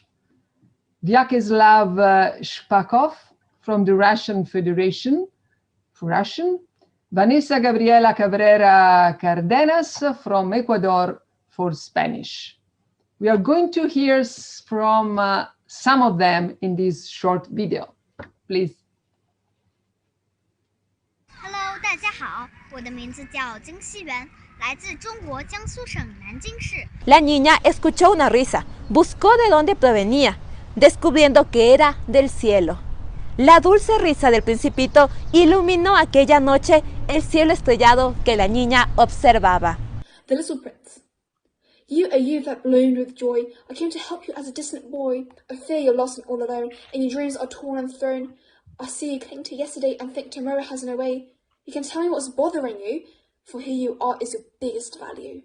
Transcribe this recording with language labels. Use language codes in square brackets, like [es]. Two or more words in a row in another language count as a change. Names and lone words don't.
[en] Vyacheslav Shpakov from the Russian Federation for Russian. Vanessa Gabriela Cabrera Cardenas from Ecuador for Spanish. We are going to hear from some of them in this short video. Please. [zh] Hello， 大家好，我的名字叫金熙媛，来自中国江苏省南京市。 [es] La niña escuchó una risa, buscó de dónde provenía, descubriendo que era del cielo. La dulce risa del principito iluminó aquella noche el cielo estrellado que la niña observaba. [en] The Little Prince. You are you that bloomed with joy. I came to help you as a distant boy. I fear you're lost and all alone, and your dreams are torn and thrown. I see you cling to yesterday and think tomorrow has no way. You can tell me what's bothering you, for who you are is your biggest value.